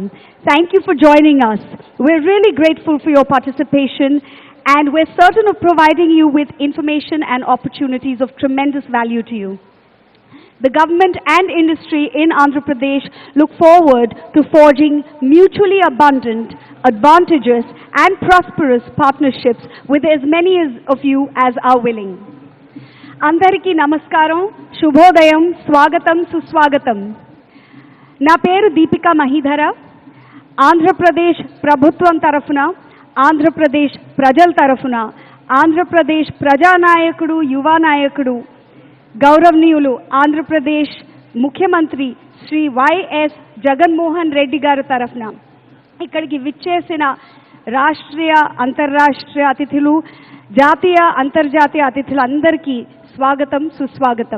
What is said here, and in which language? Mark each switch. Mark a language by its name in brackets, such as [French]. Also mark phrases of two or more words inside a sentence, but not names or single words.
[English] Thank you for joining us. We're really grateful for your participation and we're certain of providing you with information and opportunities of tremendous value to you. The government and industry in Andhra Pradesh look forward to forging mutually abundant, advantageous and prosperous partnerships with as many of you as are willing. [Telugu] అందరికీ నమస్కారం, శుభోదయం, స్వాగతం, సుస్వాగతం. నా పేరు దీపిక మహీధర, ఆంధ్రప్రదేశ్ ప్రభుత్వం తరఫున, ఆంధ్రప్రదేశ్ ప్రజల తరఫున, ఆంధ్రప్రదేశ్ ప్రజానాయకుడు, యువ నాయకుడు, గౌరవనీయులు ఆంధ్రప్రదేశ్ ముఖ్యమంత్రి శ్రీ వైఎస్ జగన్మోహన్ రెడ్డి గారి తరఫున ఇక్కడికి విచ్చేసిన రాష్ట్రీయ అంతర్రాష్ట్రీయ అతిథులు జాతీయ అంతర్జాతీయ అతిథులందరికీ స్వాగతం సుస్వాగతం.